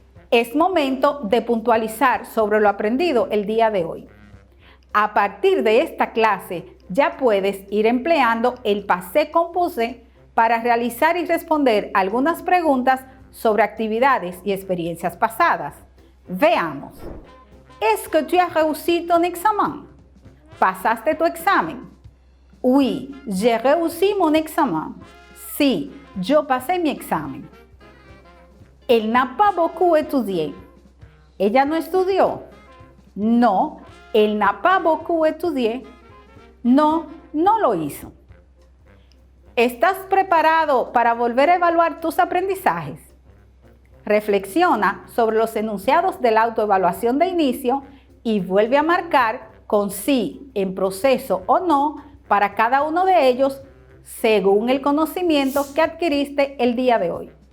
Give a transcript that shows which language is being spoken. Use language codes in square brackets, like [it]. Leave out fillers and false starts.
[es] Es momento de puntualizar sobre lo aprendido el día de hoy. A partir de esta clase, ya puedes ir empleando el passé composé para realizar y responder algunas preguntas sobre actividades y experiencias pasadas. Veamos. [fr] ¿Est-ce que tu as réussi ton examen? [es] ¿Pasaste tu examen? [fr] Oui, j'ai réussi mon examen. [es] Sí, yo pasé mi examen. [fr] Elle n'a pas beaucoup étudié. [es] ¿Ella no estudió? [fr] No, elle n'a pas beaucoup étudié. [es] No, no lo hizo. ¿Estás preparado para volver a evaluar tus aprendizajes? Reflexiona sobre los enunciados de la autoevaluación de inicio y vuelve a marcar con sí, en proceso o no para cada uno de ellos según el conocimiento que adquiriste el día de hoy.